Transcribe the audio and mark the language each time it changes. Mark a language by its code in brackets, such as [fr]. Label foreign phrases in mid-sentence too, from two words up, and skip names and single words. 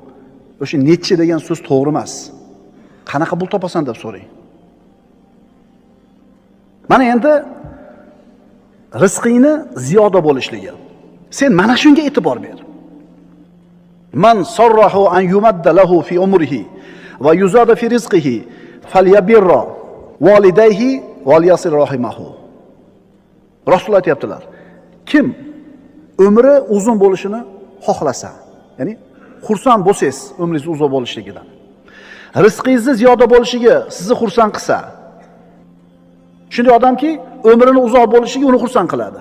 [uz] O'sha nechi degan so'z to'g'ri emas. Qanaqa pul topasan deb so'rang. Mana endi rizqingni ziyoda bo'lishligi. Sen mana shunga e'tibor ber. [ar] من سره أن يمد له في عمره ويزاد في رزقه فليبر والديه وليصل رحمه. [uz] Rasululloh aytibdilar. Kim umri uzun bo'lishini xohlasa, ya'ni xursand bo'lsangiz umringiz uzoq bo'lishligidan, rizqingizni ziyoda bo'lishiga sizni xursand qilsa, shunday odamki umrini uzoq bo'lishiga uni xursand qiladi.